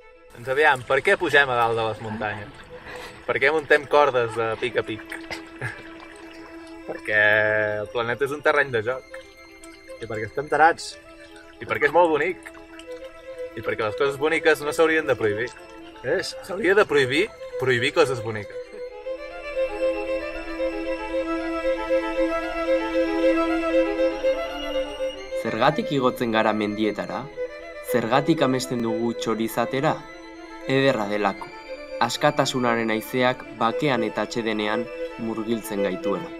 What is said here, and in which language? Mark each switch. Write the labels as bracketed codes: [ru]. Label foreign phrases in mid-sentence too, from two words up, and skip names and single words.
[ca] Doncs aviam, per què pugem a dalt de les muntanyes? Per què muntem cordes de pic a pic? Perquè el planeta és un terreny de joc. I perquè estem tarats. I perquè és molt bonic. I perquè les coses boniques no s'haurien de prohibir. S'hauria de prohibir coses boniques. [eu] Zergatik igotzen gara mendietara? Zergatik amesten dugu txorizatera? Ederra delako. Askatasunaren haizeak bakean eta atsedenean murgiltzen gaituelako.